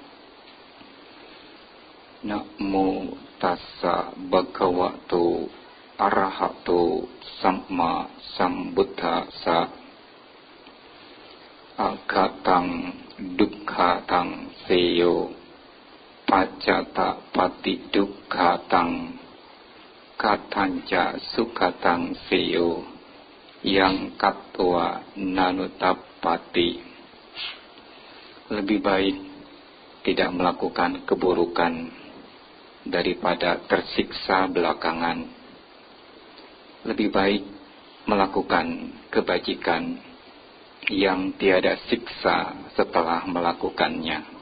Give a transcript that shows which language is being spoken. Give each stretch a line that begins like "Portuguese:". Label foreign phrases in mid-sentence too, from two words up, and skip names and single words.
Pali: Namo tassa bhagavato arahato samma sambuddhassa. Agatang dukkhatang seyo pacata pati dukkhatang katanca sukhatang seyo yang katwa nanutapati.
Indonesian: Lebih baik tidak melakukan keburukan daripada tersiksa belakangan. Lebih baik melakukan kebajikan yang tiada siksa setelah melakukannya.